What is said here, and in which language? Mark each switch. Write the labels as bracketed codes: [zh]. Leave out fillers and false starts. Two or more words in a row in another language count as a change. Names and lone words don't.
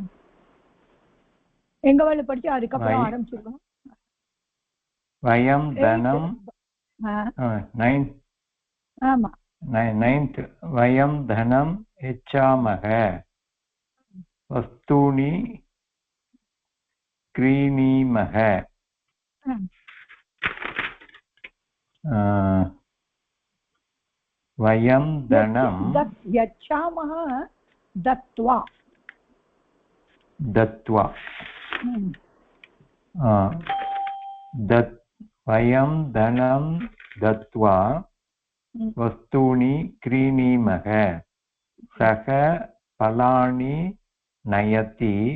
[ta] எங்க வேலை படிச்சு அதுக்கப்புறம் ஆரம்பிச்சிருக்கோம். [sa] वयं धनं [ta] ஆமா [sa] 9th वयं धनं यच्छामः वस्तूनि क्रीणीमः वयं धनं यच्छामः दत्त्वा वयं धनं दत्त्वा वस्तूनि क्रीणीमः सः फलानि नयति